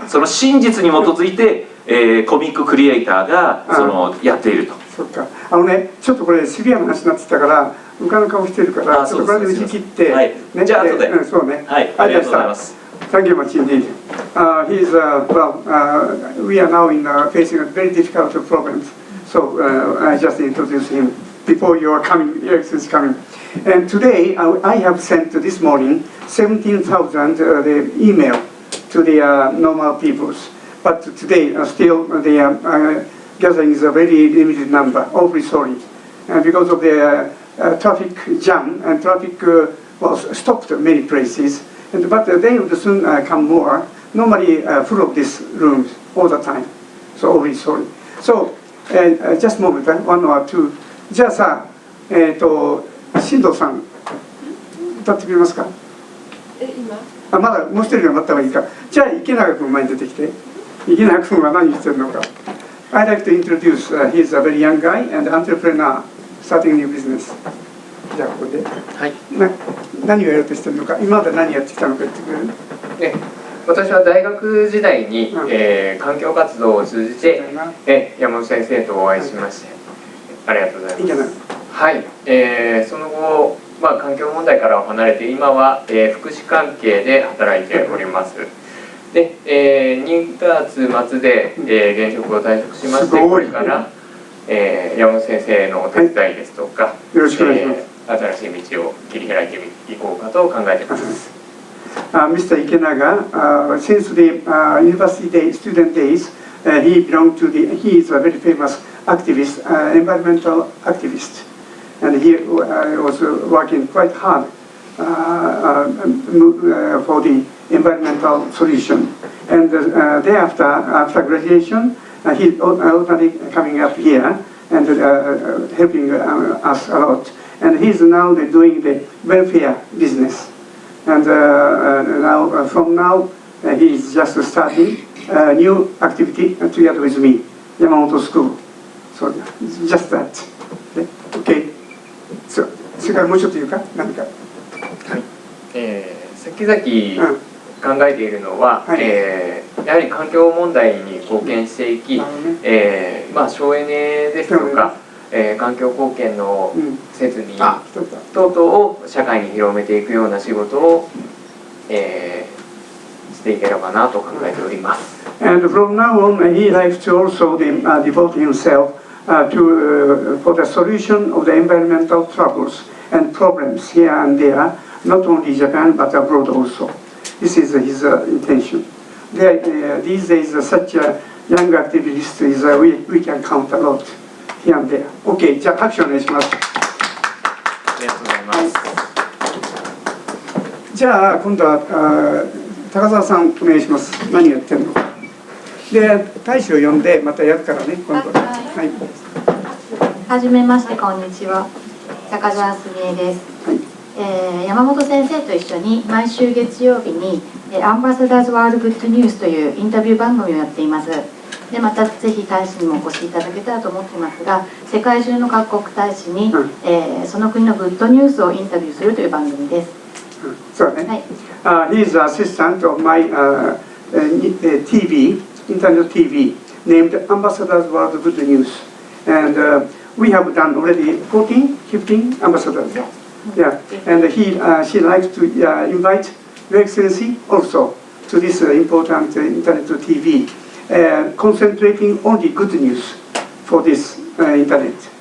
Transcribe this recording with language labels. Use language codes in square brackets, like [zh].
[ja] その真実に基づいて、コミッククリエイターがやっていると。そっか。ちょっとこれシビアな話になってきたから浮かぬ顔してるから、ちょっとこれで打ち切って、はい、じゃあ後で。そうね。はい、ありがとうございます。 [en] Thank you much indeed. We are now facing a very difficult problems. So I just introduced him before you are coming. Yes, is coming. And today I have sent this morning 17,000 the email to the normal peoples. But today still the gathering is a very limited number. Awfully sorry, because of the traffic jam and traffic was stopped in many places. But they would soon come more. Normally full of these rooms all the time. So always sorry. So just a moment, 1 or 2. [ja] じゃあさ、新藤さん歌ってくれますか？今？まだもう一人が待った方がいいか。じゃあ池永君前に出てきて。池永君は何してるのか。 [en] I'd like to introduce. He's a very young guy and entrepreneur starting new business. [ja] じゃあここで。はい。何をやろうとしてるのか、今まで何やってきたのか言ってくれる？私は大学時代に、環境活動を通じて、山本先生とお会いしまして、ありがとうございます。いいじゃない。はい、その後、環境問題からは離れて今は、福祉関係で働いております。で、2月末で、現職を退職しまして、これから、山本先生のお手伝いですとか、よろしくお願いします。新しい道を切り開いていこうかと考えています。 [en] Mr. Ikenaga, since the university student days, he is a very famous activist, environmental activist, and he was working quite hard for the environmental solution. And thereafter, after graduation, he already coming up here and helping us a lot. And he's now doing the welfare business. And from now, he's just starting a new activity together with me. Yamamoto School. So just that. Okay. [ja] So それからもうちょっと言うか何か。はい。先々考えているのは、やはり環境問題に貢献していき、省エネですとか、環境貢献の設備等々を社会に広めていくような仕事を、していければなと考えております。 [en] And from now on, he likes to also devote himself for the solution of the environmental troubles and problems here and there, not only Japan but abroad also. This is his intention. These days, such young activists we can count a lot here and there. [ja] OK, じゃあ拍手お願いします。ありがとうございます。じゃあ今度は高澤さんお願いします。何やってんの？で大使を呼んでまたやるからね今度。はい。はじめましてこんにちは。高澤すみえです。はい。山本先生と一緒に毎週月曜日にアンバサダーズワールドグッドニュースというインタビュー番組をやっています。でまたぜひ大使にもお越しいただけたらと思っていますが、世界中の各国大使に、その国のグッドニュースをインタビューするという番組です。そうね。 [en] はい。He is the assistant of my TV, internet TV, named Ambassadors World Good News, and we have done already 14, 15 ambassadors. Yeah, and she likes to invite Your Excellency also to this important internet TV, concentrating only good news for this internet.